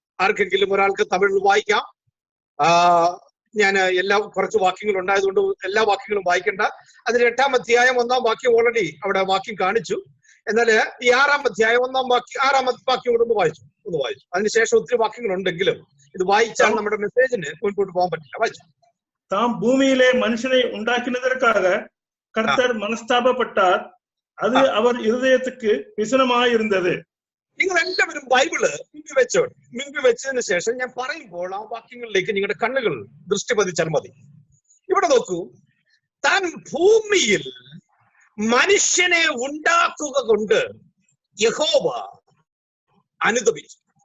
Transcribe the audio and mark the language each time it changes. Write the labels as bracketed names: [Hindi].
[Malayalam] ആർക്കെങ്കിലും ഒരാൾക്ക് തമിഴിൽ വായിക്കാം. ഞാൻ കുറച്ച് വാക്യങ്ങൾ ഉണ്ടായതുകൊണ്ട് എല്ലാ വാക്യങ്ങളും വായിക്കണ്ട. അതിന് 8-ാം അധ്യായം 1-ാം വാക്യം ഓൾറെഡി അവിടെ വാക്യം കാണിച്ചു. എന്നാൽ ഈ 6-ാം അധ്യായം 1-ാം വാക്യം 6-ാം വാക്യം കൂടെ ഒന്ന് വായിച്ചു. അതിനുശേഷം ഒത്തിരി വാക്യങ്ങൾ ഉണ്ടെങ്കിലും ഇത് വായിച്ചാൽ നമ്മുടെ മെസ്സേജിന് മുൻപോട്ട് പോകാൻ പറ്റില്ല. വായിച്ചു. [Tamil] தாம் பூமியிலே மனுஷனை உண்டாக்கினதற்காக கர்த்தர் மனஸ்தாபப்பட்டார், அது அவர் இருதயத்துக்கு விசனமாயிருந்தது. [Malayalam] നിങ്ങൾ എല്ലാവരും ബൈബിള് മുൻപ് വെച്ചതിന് ശേഷം ഞാൻ പറയുമ്പോൾ ആ വാക്യങ്ങളിലേക്ക് നിങ്ങളുടെ കണ്ണുകൾ ദൃഷ്ടി പതിച്ചാൽ മതി. ഇവിടെ നോക്കൂ, താൻ ഭൂമിയിൽ മനുഷ്യനെ ഉണ്ടാക്കുക കൊണ്ട് യഹോവ അനുദപിച്ചു.